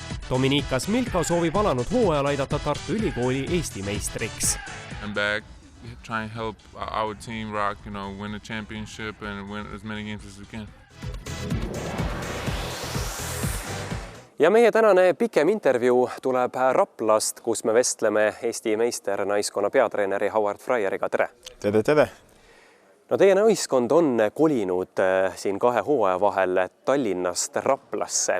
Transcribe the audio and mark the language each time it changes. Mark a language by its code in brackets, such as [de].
[et] Dominikas Milka soovib alanud hooajal aidata Tartu Ülikooli Eesti meistriks. [en] I'm back, trying to help our team rock, win the championship and win as many games as we can. [et] Ja meie tänane pikem intervjuu tuleb Raplast, kus me vestleme Eesti meister naiskonna peatreeneri Howard Fryeriga. Tere! Tere! No teie naiskond on kolinud siin 2 hooaja vahel Tallinnast Raplasse.